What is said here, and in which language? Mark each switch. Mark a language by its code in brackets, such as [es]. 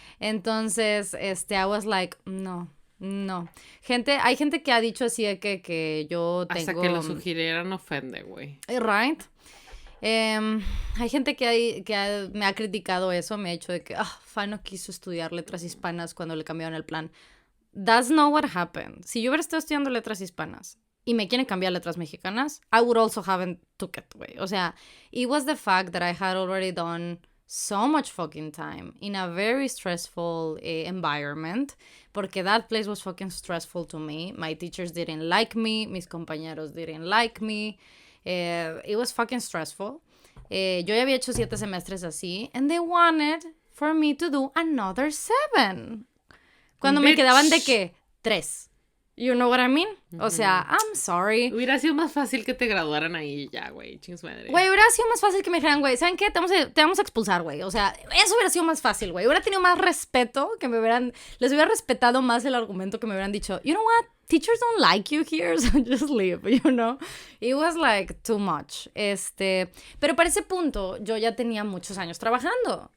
[es] Entonces, [en] I was like, no. [es] Hay gente que ha dicho así de que yo tengo... Hasta que lo sugirieran ofende, güey. [en] Right. [es] Hay gente que me ha criticado eso, me ha dicho de que Fa no quiso estudiar letras hispanas cuando le cambiaron el plan. [en] That's not what happened. [es] Si yo hubiera estado estudiando letras hispanas y me quieren cambiar letras mexicanas, [en] I would also haven't took it, [es] güey. [en] O sea, it was the fact that I had already done so much fucking time in a very stressful environment, porque that place was fucking stressful to me. My teachers didn't like me, [es] mis compañeros [en] didn't like me. It was fucking stressful. [es] Yo ya había hecho 7 semestres así, [en] and they wanted for me to do another 7. [es] Cuando me quedaban de que 3. [en] You know what I mean? [es] O sea, [en] I'm sorry. [es] Hubiera sido más fácil que te graduaran ahí ya, güey. Chingos madre. Güey, hubiera sido más fácil que me dijeran, güey, ¿saben qué? Te vamos a expulsar, güey. O sea, eso hubiera sido más fácil, güey. Hubiera tenido más respeto, les hubiera respetado más el argumento que me hubieran dicho, [en] you know what? Teachers don't like you here, so just leave, you know? It was like too much. [es] Pero para ese punto, yo ya tenía muchos años trabajando.